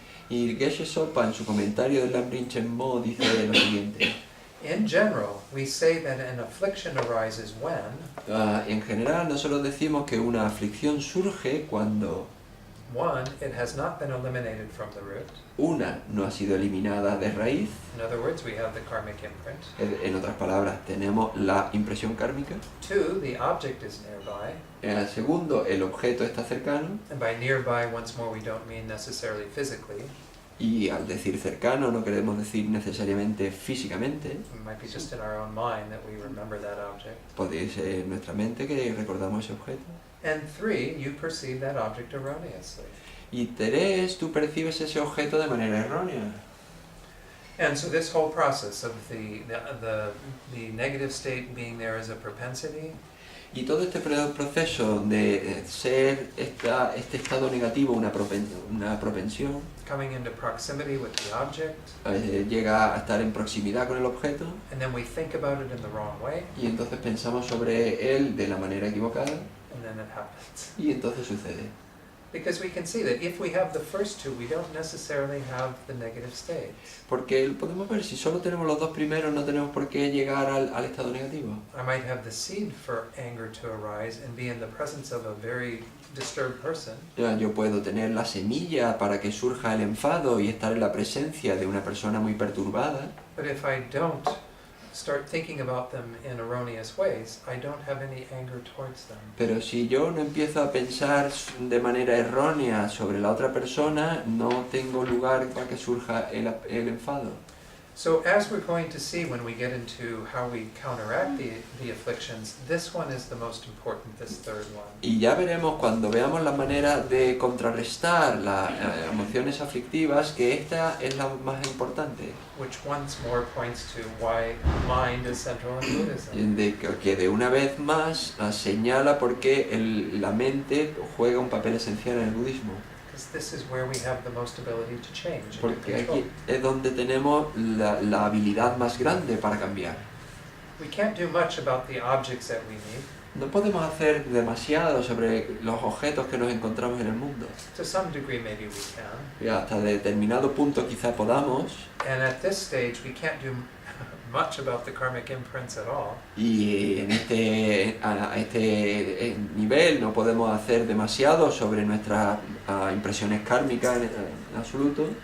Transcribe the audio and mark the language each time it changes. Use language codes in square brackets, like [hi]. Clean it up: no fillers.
[es] Y Geshe Sopa, en su comentario del Lamrim Chenmo, dice lo siguiente. [en] In general, we say that an affliction arises when [es] En general, nosotros decimos que una aflicción surge cuando [en] one, it has not been eliminated from the root. [es] una no ha sido eliminada de raíz. [en] In other words, we have the karmic imprint. [es] En otras palabras, tenemos la impresión kármica. [en] Two, the object is nearby. [es] Segundo, el objeto está cercano. [en] And by nearby, once more, we don't mean necessarily physically. [es] Y al decir cercano no queremos decir necesariamente físicamente. [en] It might be just in our own mind that we remember that object. [es] Puede ser en nuestra mente que recordamos ese objeto. [en] And three, you perceive that object erroneously. [es] Y tres, tú percibes ese objeto de manera errónea. [en] And so this whole process of the negative state being there as a propensity, [es] Y todo este proceso de ser este estado negativo una propensión, [en] coming into proximity with the object, [es] llega a estar en proximidad con el objeto, [en] and then we think about it in the wrong way, [es] y entonces pensamos sobre él de la manera equivocada, [en] and then it happens. [es] y entonces sucede. [en] Because we can see that if we have the first two, we don't necessarily have the negative states. [es] Porque podemos ver, si solo tenemos los dos primeros, no tenemos por qué llegar al estado negativo. [en] I might have the seed for anger to arise and be in the presence of a very disturbed person. [es] Yo puedo tener la semilla para que surja el enfado y estar en la presencia de una persona muy perturbada. [en] But if I don't start thinking about them in erroneous ways, I don't have any anger towards them. [es] Pero si yo no empiezo a pensar de manera errónea sobre la otra persona, no tengo lugar para que surja el enfado. [en] So as we're going to see when we get into how we counteract the afflictions, this one is the most important, this third one. [es] Y ya veremos cuando veamos la manera de contrarrestar las emociones aflictivas que esta es la más importante. [en] Which once more points to why mind is central in Buddhism. [es] Que de una vez más señala por qué la mente juega un papel esencial en el budismo. [en] Because this is where we have the most ability to change and to [es] Porque [en] control. [es] aquí es donde tenemos la habilidad más grande para cambiar. [en] We can't do much about the objects that we meet. [es] No podemos hacer demasiado sobre los objetos que nos encontramos en el mundo. [en] To some degree maybe we can. [es] Y hasta determinado punto quizá podamos. [en] And at this stage we can't do much about the karmic imprints at all. [es] Y a este nivel no podemos hacer demasiado sobre nuestras impresiones kármicas en absoluto.